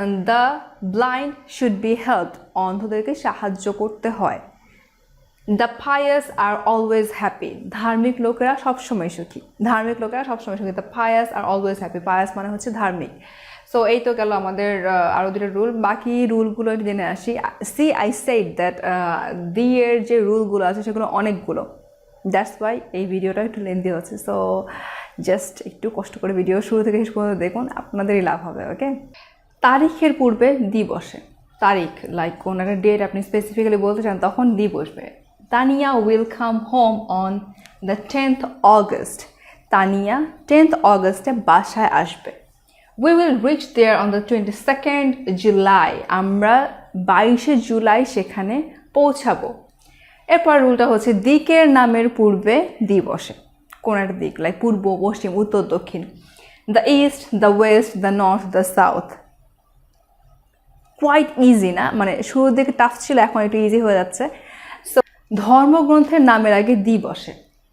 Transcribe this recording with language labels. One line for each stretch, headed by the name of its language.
English: The blind should be helped.
Bangla: অন্ধদেরকে সাহায্য করতে হয়।
English: The pious are always happy.
Bangla: ধার্মিক লোকেরা সবসময় সুখী। ধার্মিক লোকেরা সবসময় সুখী।
English: The pious are always happy.
Bangla: pious মানে হচ্ছে ধার্মিক। সো এই তো গেল আমাদের আরও দুটো রুল। বাকি রুলগুলো জেনে আসি।
English: see I said that
Bangla: the এর যে রুলগুলো আছে সেগুলো অনেকগুলো,
English: that's why
Bangla: এই ভিডিওটা একটু লেন্দি হচ্ছে। সো জাস্ট একটু কষ্ট করে ভিডিও শুরু থেকে শেষ পর্যন্ত দেখুন, আপনাদেরই লাভ হবে। ওকে, তারিখের পূর্বে দি বসে। তারিখ লাইক কোন একটা ডেট আপনি স্পেসিফিক্যালি বলতে চান, তখন দি বসবে।
English: Tania will come home on the 10th August.
Bangla: Tania 10th অগস্টে বাসায় আসবে।
English: We will reach there on the 22nd July.
Bangla: আমরা 22শে জুলাই সেখানে পৌঁছাবো। এরপর রুলটা হচ্ছে দিকের নামের পূর্বে দি বসে। কোন একটা দিক লাইক পূর্ব, পশ্চিম, উত্তর, দক্ষিণ।
English: The east, the west, the north, the south. Quite easy না?
Bangla: মানে শুরুর দিকে টাফ ছিল, এখন একটু ইজি হয়ে যাচ্ছে। সো ধর্মগ্রন্থের নামের আগে দি বসে।